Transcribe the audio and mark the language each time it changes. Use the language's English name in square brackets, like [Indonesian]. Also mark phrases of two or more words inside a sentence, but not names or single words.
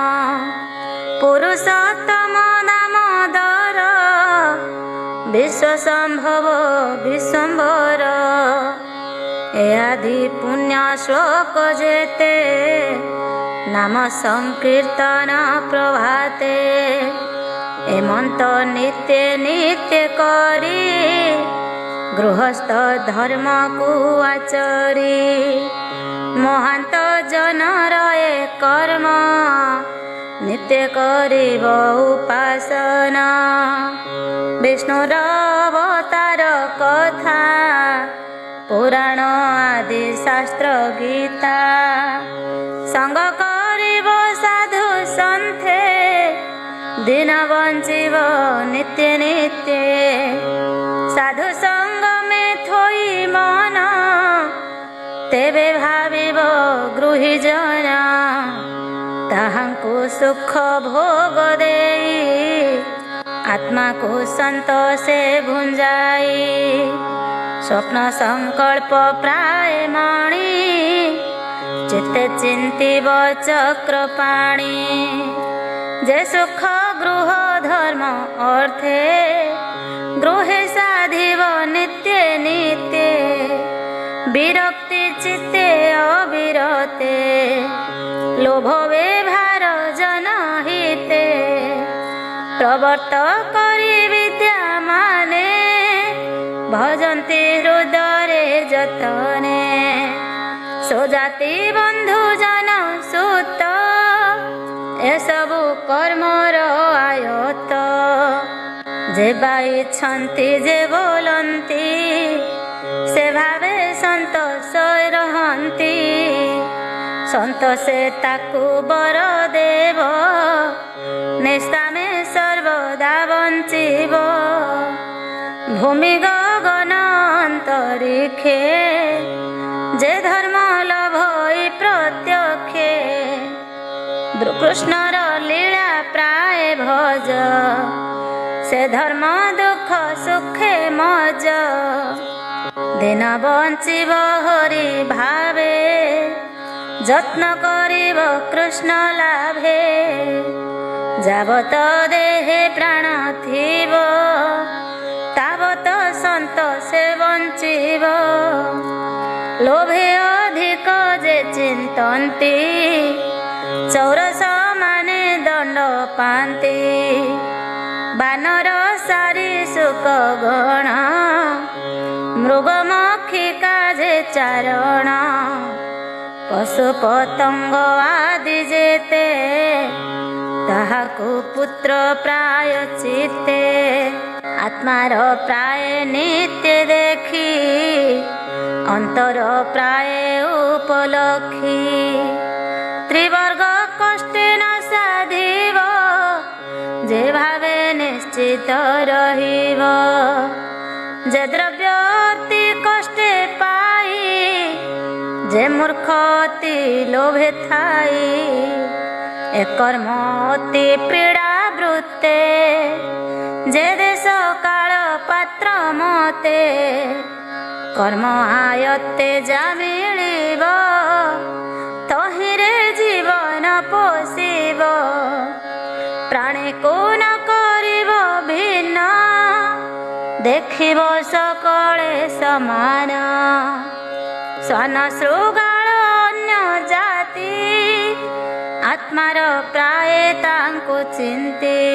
[Odia] ପୁରୁଷୋତ୍ତମ ଦାମୋଦର, ବିଶ୍ୱସମ୍ଭବ ବିଶ୍ୱମ୍ଭର। ଆଦି ପୁଣ୍ୟ ଶ୍ଳୋକ ଯେତେ, ନାମ ସଙ୍କୀର୍ତ୍ତନ ପ୍ରଭାତେ। ଏମନ୍ତ ନିତ୍ୟ ନିତ୍ୟ କରି, ଗୃହସ୍ଥ ଧର୍ମ କୁ ଆଚରି। ମହାନ୍ତ ଜନର ଏ କର୍ମ, ନିତ୍ୟ କରିବ ଉପାସନା। ବିଷ୍ଣୁର ଅବତାର କଥା ପୁରାଣ ଆଦି ଶାସ୍ତ୍ର ଗୀତା ସଙ୍ଗ କରିବ ସାଧୁ ସନ୍ଥେ ଦିନ ବଞ୍ଚିବ ନିତ୍ୟ ନିତ୍ୟ ସାଧୁ ସଙ୍ଗ ମେ ଥୋଇ ମନ ତେବେ ଭାବିବ ଗୃହୀ ଜନ ତାହାଙ୍କୁ ସୁଖ ଭୋଗ ଦେଇ ଆତ୍ମା କୁ ସନ୍ତୋଷେ ଭୁଞ୍ଜାଇ ସ୍ୱପ୍ନ ସଙ୍କଳ୍ପ ପ୍ରାୟ ମଣି ଚିତ୍ତେ ଚିନ୍ତିବ ଚକ୍ର ପାଣି ଯେ ସୁଖ ଗୃହ ଧର୍ମ ଅର୍ଥେ ଗୃହେ ସାଧିବ ନିତ୍ୟ ନିତ୍ୟ ବିରକ୍ତି ଚିତ୍ତେ ଅବିରତେ ଲୋଭ ବ୍ୟବହାର ଜନହିତେ ପ୍ରବର୍ତ୍ତ କରି ବିଦ୍ୟା ମାନେ ଭଜନ୍ତି ହୃଦୟେ ଯତନେ ସୋଜାତି ବନ୍ଧୁ ଜନ ସୁତ ଏସବୁ କର୍ମର ଆୟତ ଯେ ବାଇଛନ୍ତି ଯେ ବୋଲନ୍ତି ସେ ଭାବେ ସନ୍ତୋଷ ରହନ୍ତି ସନ୍ତୋଷେ ତାକୁ ବର ଦେବ ନିଷ୍କାମେ ସର୍ବଦା ବଞ୍ଚିବ ଭୂମି ଗଗନ ଅନ୍ତରୀକ୍ଷେ ଯେ ଧର୍ମ ଲଭଇ ପ୍ରତ୍ୟକ୍ଷେ କୃଷ୍ଣର ଲୀଳା ପ୍ରାୟ ଭଜ ସେ ଧର୍ମ ଦୁଖ ସୁଖେ ମଜ ଦିନ ବଞ୍ଚିବ ହରି ଭାବେ ଯତ୍ନ କରିବ କୃଷ୍ଣ ଲାଭେ ଯାବତ ଦେହେ ପ୍ରାଣ ଥିବ ତାବତ ସନ୍ତୋଷେ ବଞ୍ଚିବ ଲୋଭେ ଅଧିକ ଯେ ଚିନ୍ତନ୍ତି ଚୌରସ ମାନେ ଦଣ୍ଡ ପାନ୍ତି ବାନର ସାରୀ ସୁଖ ଗଣ ମୃଗ ମକ୍ଷିକା ଯେ ଚାରଣ ପଶୁ ପତଙ୍ଗ ଆଦି ଯେତେ ତାହାକୁ ପୁତ୍ର ପ୍ରାୟ ଚିତ୍ତେ ଆତ୍ମାର ପ୍ରାୟ ନିତ୍ୟ ଦେଖି ଅନ୍ତର ପ୍ରାୟ ଉପଲକ୍ଷି ତ୍ରିବର୍ଗ କଷ୍ଟେ ନ ସାଧିବ ଯେ ଭାବେ ନିଶ୍ଚିତ ରହିବ ଯେ ଦ୍ରବ୍ୟ ଅତି କଷ୍ଟେ ପାଇ ଯେ ମୂର୍ଖ ଅତି ଲୋଭେ ଥାଇ ଏ କର୍ମ ଅତି ପୀଡ଼ା ବୃତ୍ତେ ଯେ ଦେଶ କାଳ ପାତ୍ର ମତେ କର୍ମ ଆୟତ୍ତେ ଯା ମିଳିବ ତହିଁରେ ଜୀବନ ପୋଷିବ ପ୍ରାଣୀ କୁ ନ କରିବ ଭିନ୍ନ ଦେଖିବ ସକଳେ ସମାନ ସନ ଶୃଗାଳ ଅନ୍ୟ ଜାତି ଆତ୍ମାର ପ୍ରାୟ ତାଙ୍କୁ ଚିନ୍ତି